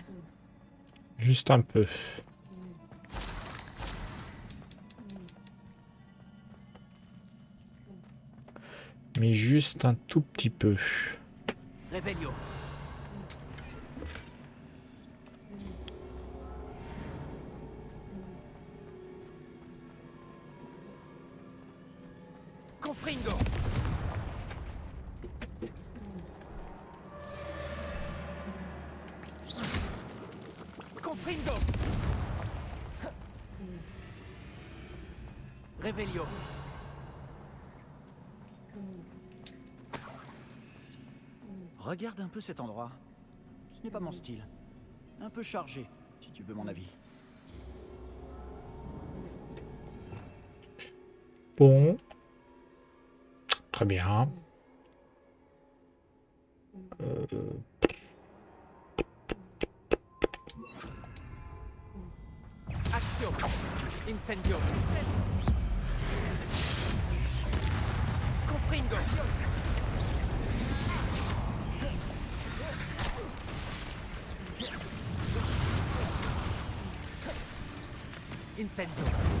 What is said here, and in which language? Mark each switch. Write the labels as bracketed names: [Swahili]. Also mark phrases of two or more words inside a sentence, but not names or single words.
[French] Juste un peu. Mais juste un tout petit peu. [Latin] Revelio. Confringo. Confringo. Revelio. [French] Regarde un peu cet endroit. Ce n'est pas mon style. Un peu chargé, si tu veux mon avis. Bon. Très bien. Action. [Latin] Incendio. Confringo. Incendio.